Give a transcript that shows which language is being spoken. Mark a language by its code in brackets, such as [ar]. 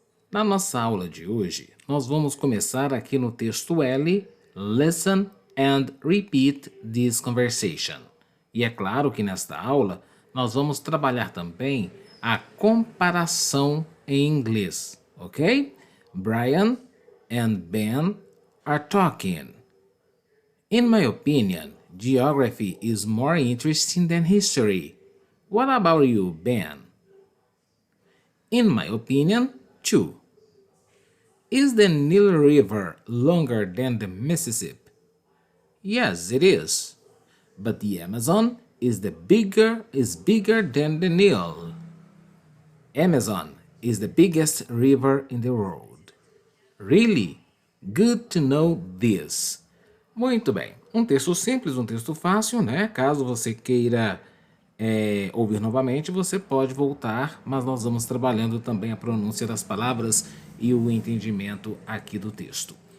[pt] Na nossa aula de hoje, nós vamos começar aqui no texto L, [en] Listen and repeat this conversation. [pt] E é claro que nesta aula, nós vamos trabalhar também a comparação em inglês, ok? [en] Brian and Ben are talking. In my opinion, geography is more interesting than history. What about you, Ben? In my opinion, too. Is the Nile River longer than the Mississippi? Yes, it is. But the Amazon is bigger than the Nile. Amazon is the biggest river in the world. Really? Good to know this. [pt] Muito bem. Um texto simples, um texto fácil, né? Caso você queira ouvir novamente, você pode voltar, mas nós vamos trabalhando também a pronúncia das palavras e o entendimento aqui do texto.